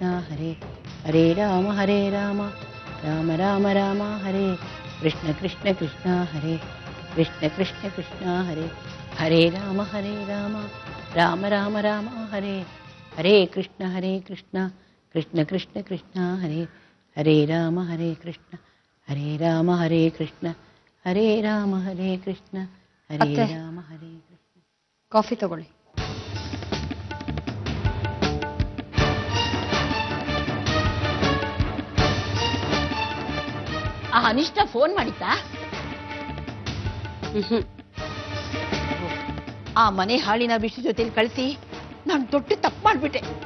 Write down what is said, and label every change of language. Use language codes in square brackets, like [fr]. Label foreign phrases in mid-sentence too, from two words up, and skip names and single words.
[sa] ಹರೇ ಹರೇ ರಾಮ ರಾಮ ರಾಮ ರಾಮ ಹರೇ ಕೃಷ್ಣ ಕೃಷ್ಣ ಹರೇ ಕೃಷ್ಣ ಕೃಷ್ಣ ಹರೇ ಹರೇ ರಾಮ ರಾಮ ರಾಮ ಹರೇ ಹರೇ ಕೃಷ್ಣ ಕೃಷ್ಣ ಕೃಷ್ಣ ಹರೇ ಹರೇ ರಾಮ ಕೃಷ್ಣ ಹರೇ ರಾಮ ಹರೇ ಕೃಷ್ಣ ಹರೇ ರಾಮ ಹರೇ ಕೃಷ್ಣ ಹರೇ [kn] ಅತ್ತೆ, [sa] ರಾಮ ಹರೇ ಕೃಷ್ಣ. [kn] ಕಾಫಿ ತಗೊಳ್ಳಿ. ಆ ಅನಿಷ್ಟ ಫೋನ್ ಮಾಡಿತ್ತಾ? ಆ ಮನೆ ಹಾಳಿನ ವಿಷಯ ಜೊತೆಲಿ ಕಳಿಸಿ ನಾನು ದೊಡ್ಡ ತಪ್ಪು ಮಾಡ್ಬಿಟ್ಟೆ.